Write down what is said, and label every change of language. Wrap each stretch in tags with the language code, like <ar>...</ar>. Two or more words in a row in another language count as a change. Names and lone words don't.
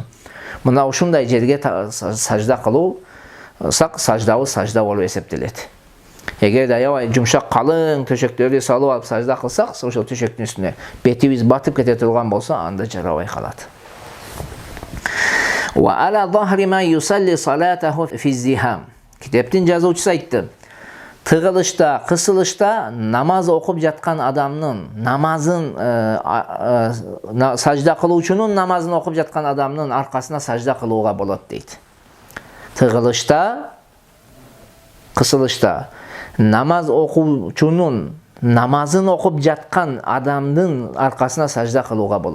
<ky>Мына ушундай жерге сажда кылуусак саждабыз сажда болуп эсептелет. Эгерде аябай жумшак калың төшөктөрдү салып алып сажда кылсак, ошол төшөктүн үстүнө бетибиз батып кете турган болсо, анда жарабай калат.</ky> <ar>وعلى ظهر ما يصلي صلاته في زحام.</ar> <ky>Китептин жазуучусу айтты. Тыгылышта, кысылышта намаз окуп жаткан адамдын намазын сажда кылуучунун намазын окуп жаткан адамдын аркасына сажда кылууга болот дейт. Тыгылышта, кысылышта намаз окуучунун намазын окуп жаткан адамдын аркасына сажда кылууга болот.</ky>